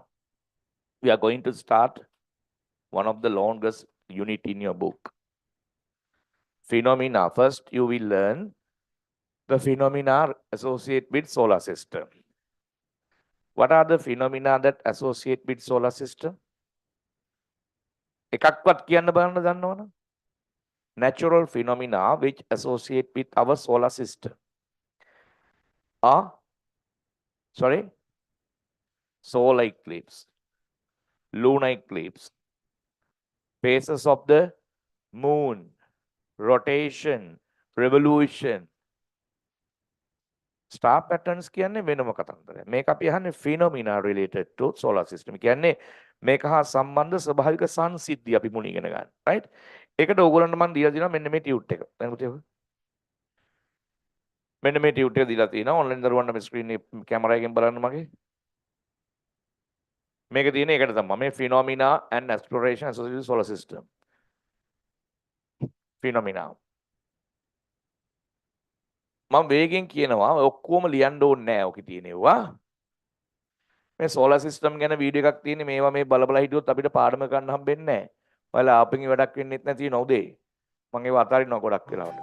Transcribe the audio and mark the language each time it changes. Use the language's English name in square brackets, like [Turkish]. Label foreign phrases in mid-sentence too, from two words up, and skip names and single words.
[English] We are going to start one of the longest unit in your book. Phenomena. First, you will learn the phenomena associated with solar system. What are the phenomena that associate with solar system? [Sinhala] එකක්වත් කියන්න බලන්න දන්නවනේ. [English] Natural phenomena which associate with our solar system are, sorry, solar eclipse, lunar eclipse, phases of the moon, rotation, revolution. Star patterns [Sinhala] කියන්නේ වෙනම කතන්දරයක්. මේක අපි අහන්නේ [English] phenomena related to solar system. [Sinhala] කියන්නේ මේක හා සම්බන්ධ ස්වභාවික සංසිද්ධි අපි මුලින් ඉගෙන ගන්න. [English] right? [Sinhala] ඒකට ඕගොල්ලන්ට මම දීලා තියෙනවා මෙන්න මේ ටියුට් එක. දැන් පුතේ මෙන්න මේ ටියුට් එක දීලා තියෙනවා. ඔන්ලයින් දරුවන්ට මේ ස්ක්‍රීන් එක කැමරා එකෙන් බලන්න මගේ. මේක තියෙන එකට තමයි මේ [English] phenomena and exploration associated with solar system. Phenomena. [Sinhala] මම වේගෙන් කියනවා ඔක්කොම ලියන්න ඕනේ නැහැ ඔකේ තියෙනවා. මේ [English] solar system [Sinhala] ගැන වීඩියෝ එකක් තියෙන්නේ මේවා මේ බලබලා හිටියොත් අපිට පාඩම ගන්න හම්බෙන්නේ නැහැ. ඔයාලා ආපෙන් වැඩක් වෙන්නෙත් නැති වෙන උදේ. මම ඒව අතාරිනවා ගොඩක් වෙලාවට.